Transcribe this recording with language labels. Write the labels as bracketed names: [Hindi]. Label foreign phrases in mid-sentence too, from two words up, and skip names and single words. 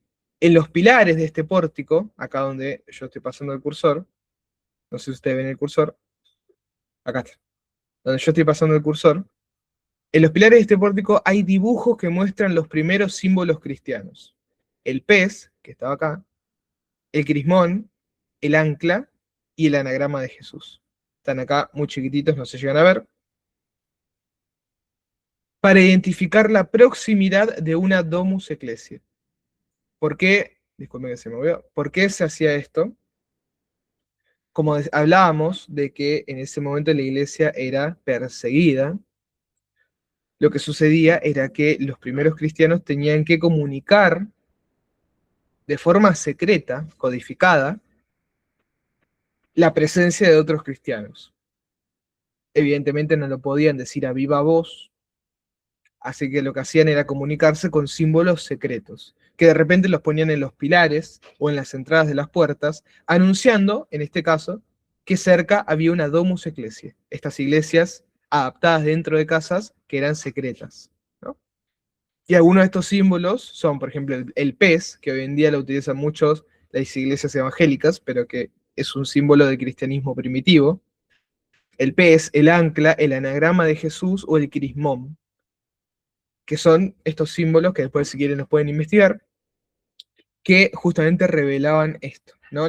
[Spanish] En los pilares de este pórtico, acá donde yo estoy pasando el cursor, no sé si ustedes ven el cursor, acá está, donde yo estoy pasando el cursor, en los pilares de este pórtico hay dibujos que muestran los primeros símbolos cristianos. El pez, que estaba acá, el crismón, el ancla y el anagrama de Jesús. Están acá muy chiquititos, no se llegan a ver. Para identificar la proximidad de una [Latin] domus ecclesiae. [Spanish] ¿Por qué? Disculpen que se me movió. ¿Por qué se hacía esto? Como hablábamos de que en ese momento la iglesia era perseguida, lo que sucedía era que los primeros cristianos tenían que comunicar de forma secreta, codificada, la presencia de otros cristianos. Evidentemente no lo podían decir a viva voz, así que lo que hacían era comunicarse con símbolos secretos, que de repente los ponían en los pilares o en las entradas de las puertas, anunciando, en este caso, que cerca había una [Latin] domus ecclesiae, [Spanish] estas iglesias adaptadas dentro de casas que eran secretas, ¿no? Y algunos de estos símbolos son, por ejemplo, el pez, que hoy en día lo utilizan muchos las iglesias evangélicas, pero que es un símbolo del cristianismo primitivo. El pez, el ancla, el anagrama de Jesús o el crismón, que son estos símbolos que después, si quieren, los pueden investigar, que justamente revelaban esto, ¿no?